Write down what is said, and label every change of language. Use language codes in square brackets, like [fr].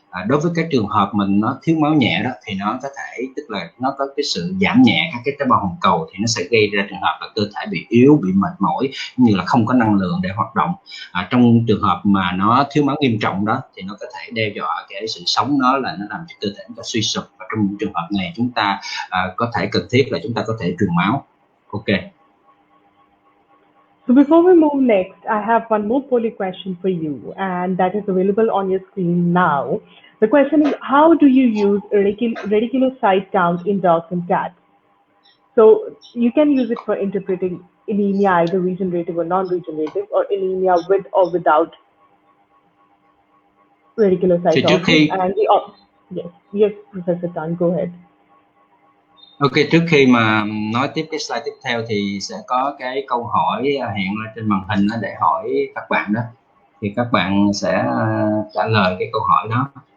[vi] Đối với các trường hợp mình nó thiếu máu nhẹ đó thì nó có thể, tức là nó có cái sự giảm nhẹ các cái tế bào hồng cầu, thì nó sẽ gây ra trường hợp là cơ thể bị yếu, bị mệt mỏi, như là không có năng lượng để hoạt động. Trong trường hợp mà nó thiếu máu nghiêm trọng đó thì nó có thể đe dọa cái sự sống, nó làm cho cơ thể chúng ta suy sụp, và trong những trường hợp này chúng ta có thể cần thiết là chúng ta có thể truyền máu. [en] Ok. So before we move next, I have one more poly question for you, and that is available on your screen now. The question is, how do you use reticulocyte count in dogs and cats? So you can use it for interpreting anemia, either regenerative or non-regenerative, or anemia with or without reticulocyte count. Yes, Professor Tan, go ahead. [vi] Ok, trước khi mà nói tiếp cái slide tiếp theo thì sẽ có cái câu hỏi hiện lên trên màn hình để hỏi các bạn đó. Thì các bạn sẽ trả lời cái câu hỏi đó.